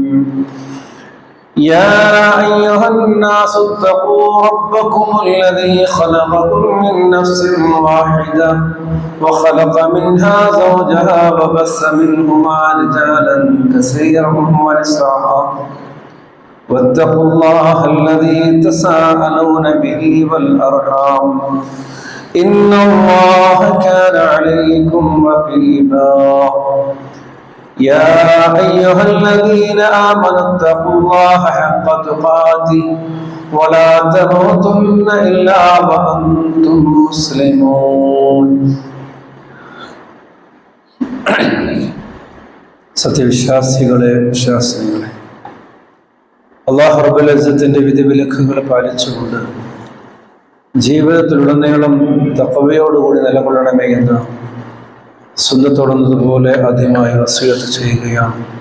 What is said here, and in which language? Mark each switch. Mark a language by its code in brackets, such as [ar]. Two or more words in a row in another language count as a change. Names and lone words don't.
[ar] يا أيها الناس اتقوا ربكم الذي خلقكم من نفس واحدة وخلق منها زوجها وبث منهما رجالا كثيرا ونساء واتقوا الله الذي تساءلون به والأرحام إن الله كان عليكم رقيبا يا أيها الذين آمنوا اتقوا الله حق تقاته ولا تموتن إلا وأنتم مسلمون [ml] സത്യവിശ്വാസികളെ വിശ്വാസികളെ അല്ലാഹു [ar] رب العزة [ml] വിധിവിലക്കുകൾ പാലിച്ചുകൊണ്ട് ജീവിതത്തിലുടനീളം തഖ്വയോടുകൂടി നിലകൊള്ളണമേ എന്ന് സുന്നത്തോടുന്നതുപോലെ ആദ്യമായി വസിയത്ത് ചെയ്യുകയാണ്.